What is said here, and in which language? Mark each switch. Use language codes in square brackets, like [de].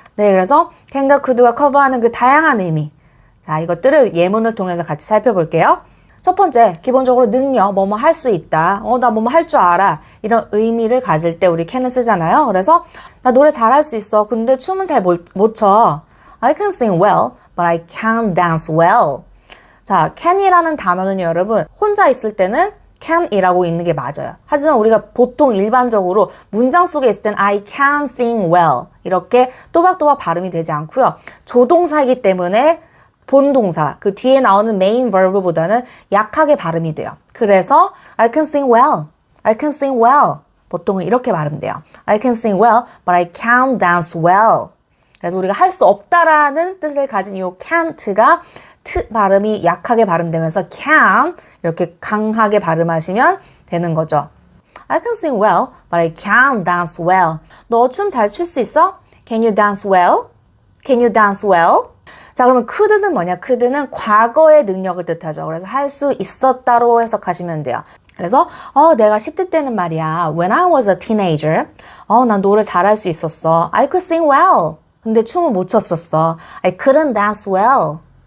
[ko] 네, 그래서 can과 could가 커버하는 그 다양한 의미. 자, 이것들을 예문을 통해서 같이 살펴볼게요. 첫 번째, 기본적으로 능력, 뭐뭐 할 수 있다. 나 뭐뭐 할 줄 알아. 이런 의미를 가질 때 우리 can을 쓰잖아요. 그래서 나 노래 잘할 수 있어. 근데 춤은 잘 못 춰. [en] I can sing well, but I can't dance well. [ko] 자, can이라는 단어는 여러분 혼자 있을 때는 can이라고 있는 게 맞아요. 하지만 우리가 보통 일반적으로 문장 속에 있을 때는 [en] I can sing well [ko] 이렇게 또박또박 발음이 되지 않고요. 조동사이기 때문에 본동사, 그 뒤에 나오는 main verb보다는 약하게 발음이 돼요. 그래서 [en] I can sing well, I can sing well. [ko] 보통은 이렇게 발음돼요. [en] I can sing well, but I can't dance well. [ko] 그래서 우리가 할 수 없다라는 뜻을 가진 이 can't가 트 발음이 약하게 발음되면서 can 이렇게 강하게 발음하시면 되는 거죠. [en] I can sing well, but I can't dance well. [ko] 너 춤 잘 출 수 있어? [en] Can you dance well? Can you dance well? [ko] 자, 그러면 could는 뭐냐? could는 과거의 능력을 뜻하죠. 그래서 할 수 있었다로 해석하시면 돼요. 그래서 내가 10대 때는 말이야. [en] When I was a teenager, [ko] 난 노래 잘할 수 있었어. [en] I could sing well. [ko] 근데 춤을 못 췄었어. [en] I couldn't dance well.